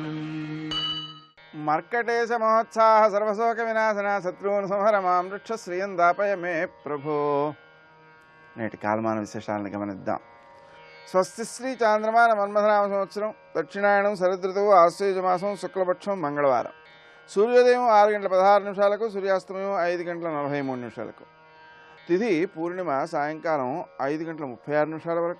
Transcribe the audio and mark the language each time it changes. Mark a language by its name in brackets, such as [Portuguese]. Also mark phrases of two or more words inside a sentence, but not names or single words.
[Sanskrit] मर्कटेश महोत्साह सर्वशोक विनाशना शत्रुन संहर मां वृक्ष श्रियं दापय मे प्रभो। [Telugu] నేటి కాలమాన విశేషాలను గమనిద్దాం. స్వస్తి శ్రీ చాంద్రమాన మన్మథనామ సంవత్సరం దక్షిణాయనం శరదృతువు ఆశ్వయుజమాసం శుక్లపక్షం మంగళవారం. సూర్యోదయం 6 గంటల 16 నిమిషాలకు, సూర్యాస్తమయం 5 గంటల 43 నిమిషాలకు. తిథి పూర్ణిమ సాయంకాలం 5 గంటల 36 నిమిషాల వరకు.